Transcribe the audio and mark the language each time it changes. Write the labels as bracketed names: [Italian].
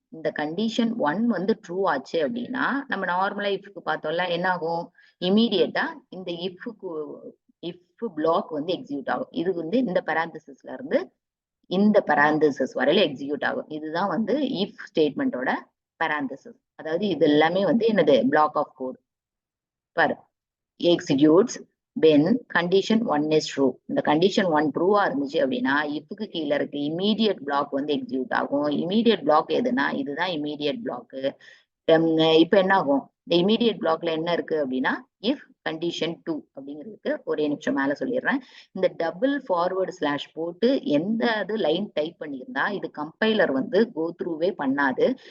[Tamil] இந்த கண்டிஷன் 1 வந்து ட்ரூ ஆச்சு அப்படின்னா நம்ம நார்மலா இஃப்க்கு பார்த்தோம்ல என்ன ஆகும்? இமீடியட்டா இந்த இஃப் பிளாக் வந்து எக்ஸிக்யூட் ஆகும். இது வந்து இந்த பராந்தசிஸ்ல இருந்து இந்த பராந்தசிஸ் வரையில எக்ஸிக்யூட் ஆகும். இதுதான் வந்து இஃப் ஸ்டேட்மெண்டோட பராந்தசிஸ். அதாவது இது எல்லாமே வந்து என்னது? Black of code. [English] பாரு, executes when condition 1 is true. [Tamil] இந்த கண்டிஷன் 1 ட்ரூவா இருந்துச்சு அப்படின்னா இஃப்க்கு கீழே இருக்கு இமீடியட் பிளாக் வந்து எக்ஸிக்யூட் ஆகும். இமீடியட் பிளாக் எதுனா இதுதான் இமீடியட் பிளாக். இப்ப என்ன ஆகும்? இந்த இமீடியட் பிளாக்ல என்ன இருக்கு அப்படின்னா இஃப் கண்டிஷன் 2 அப்படிங்கிறதுக்கு ஒரே நிமிஷம் மேல சொல்லிடுறேன். இந்த டபுள் ஃபார்வர்டு ஸ்லாஷ் போட்டு எந்த அது லைன் டைப் பண்ணியிருந்தா இது கம்பைலர் வந்து கோ த்ரூவே பண்ணாது.